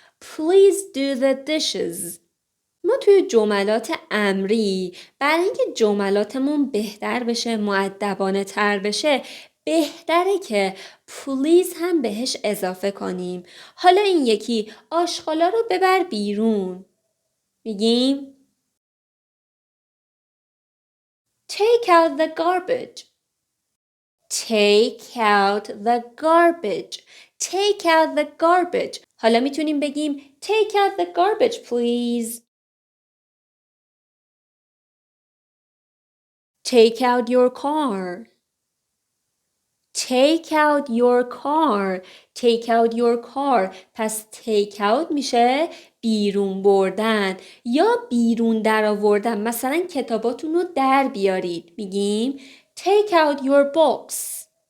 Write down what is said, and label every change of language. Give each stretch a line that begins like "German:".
English: Please do the dishes.
Persian: ما توی جملات امری برای اینکه جملاتمون بهتر بشه، مؤدبانه تر بشه، بهتره که پلیز هم بهش اضافه کنیم. حالا این یکی آشغالا رو ببر بیرون. میگیم
English: Take out the garbage. Take out the garbage. Take out the garbage.
Persian: حالا میتونیم بگیم
English: Take out the garbage please. Take out your car. Take out your car. Take out your car.
Persian: پس
English: take out
Persian: میشه بیرون بردن یا بیرون در آوردن. مثلا کتاباتون رو در بیارید. میگیم
English: take out your books.